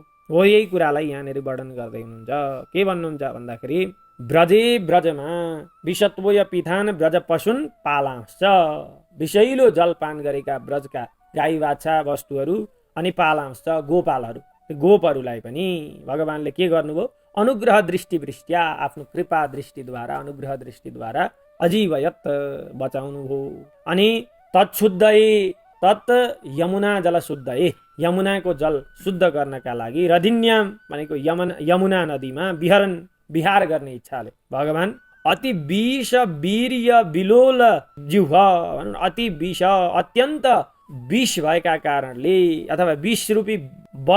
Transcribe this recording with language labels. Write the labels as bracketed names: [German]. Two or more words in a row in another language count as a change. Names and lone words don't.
[Nepali] हो यही कुरालाई यहाँनिर वर्णन गर्दै हुनुहुन्छ। के भन्नुहुन्छ भन्दाखेरि, ब्रजमा [Sanskrit] विषत्वय पिथान ब्रज पशुन पालांश्च, [Nepali] विषैलो जलपान गरेका ब्रजका गाई बाछा वस्तुहरू अनि पालांश्च गोपालहरू, गोपहरूलाई पनि भगवानले के गर्नुभयो? [Sanskrit] अनुग्रह दृष्टिवृष्ट्या, [Nepali] आफ्नो कृपा दृष्टिद्वारा, अनुग्रह दृष्टिद्वारा अजीवयत बचाउनु भयो। अनि [Sanskrit] तत् यमुना जल शुद्धए, [Nepali] यमुनाको जल शुद्ध गर्नका लागि रधिन्याम भनेको यमुना नदीमा विहार गर्ने इच्छाले भगवान अति [Sanskrit] विष वीर्य विलोल जिह्वा, [Nepali] अति विष अत्यन्त विष भएका कारणले अथवा विष रूपी बल